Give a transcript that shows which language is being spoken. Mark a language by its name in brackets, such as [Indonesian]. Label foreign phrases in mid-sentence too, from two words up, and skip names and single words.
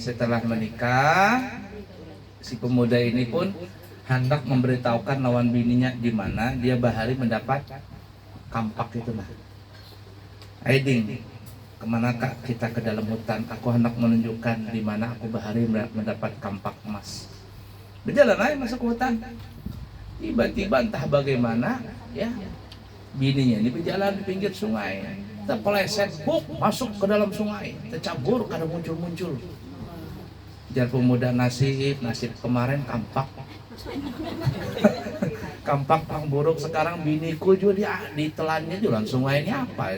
[Banjar] Setelah menikah, si pemuda ini pun hendak memberitahukan lawan bininya di mana dia bahari mendapat kampak itu nah. Aiding, kemanakah kita ke dalam hutan? Aku hendak menunjukkan di mana aku bahari mendapat kampak emas. [Indonesian] Berjalan aja masuk ke hutan. Tiba-tiba entah bagaimana ya, [Banjar] bininya ini berjalan di pinggir sungai, terpeleset, masuk ke dalam sungai, tercampur, kada muncul-muncul. Jar pemuda, nasib kemarin kampak. [Indonesian] Kampak yang buruk, sekarang biniku juga ditelannya juga sungai ini apa?